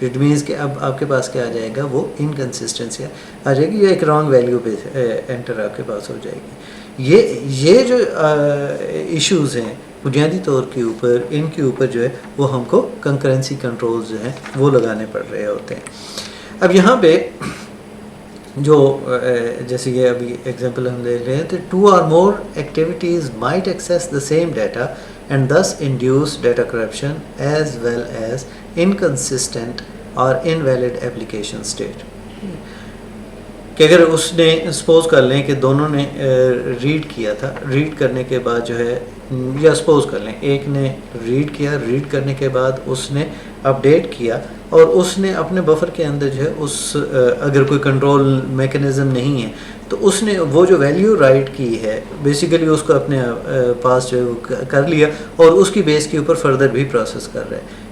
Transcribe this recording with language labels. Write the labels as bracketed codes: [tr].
[ur] It means کہ اب آپ کے پاس کیا آ جائے گا, وہ انکنسسٹنسی آ جائے گی یا ایک رانگ ویلیو پہ انٹر آپ کے پاس ہو جائے گی. یہ جو ایشوز ہیں بنیادی طور کے اوپر ان کے اوپر جو ہے وہ ہم کو کنکرنسی کنٹرولز جو ہیں وہ لگانے پڑ رہے ہوتے ہیں. [en] اب یہاں پہ جو جیسے کہ ابھی ایگزامپل ہم لے رہے ہیں تو 2 or more activities might access the same data and thus induce data corruption as well as inconsistent or invalid application state. [ur] کہ اگر اس نے سپوز کر لیں کہ دونوں نے ریڈ کیا تھا, ریڈ کرنے کے بعد جو ہے یا سپوز کر لیں ایک نے ریڈ کیا, ریڈ کرنے کے بعد اس نے اپڈیٹ کیا اور اس نے اپنے بفر کے اندر جو ہے اس اگر کوئی کنٹرول میکنزم نہیں ہے تو اس نے وہ جو ویلیو رائٹ کی ہے بیسیکلی اس کو اپنے پاس جو ہے کر لیا اور اس کی بیس کے اوپر فردر بھی پروسیس کر رہا ہے.